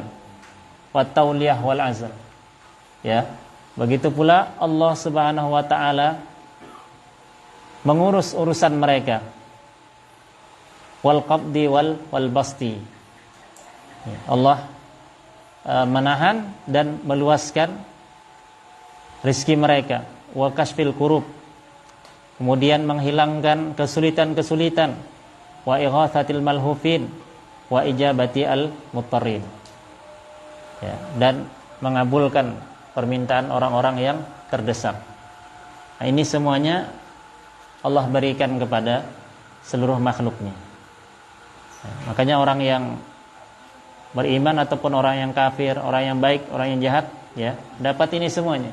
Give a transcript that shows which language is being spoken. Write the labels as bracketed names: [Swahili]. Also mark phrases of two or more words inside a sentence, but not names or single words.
[Arabic] والتولية والعزل, [Indonesian] ya, begitu pula Allah [Arabic] سبحانه وتعالى [Indonesian] mengurus urusan mereka. [Arabic] والقبض والبسط, [Indonesian] Allah menahan dan meluaskan rizki mereka. [Arabic] وكشف الكروب, [Indonesian] kemudian menghilangkan kesulitan-kesulitan. [Arabic] وإغاثة الملهوفين وإجابة المضطرين, [Indonesian] ya, dan mengabulkan permintaan orang-orang yang terdesak. Nah, ini semuanya Allah berikan kepada seluruh makhluknya. Nah, makanya orang yang beriman ataupun orang yang kafir, orang yang baik, orang yang jahat, ya, dapat ini semuanya.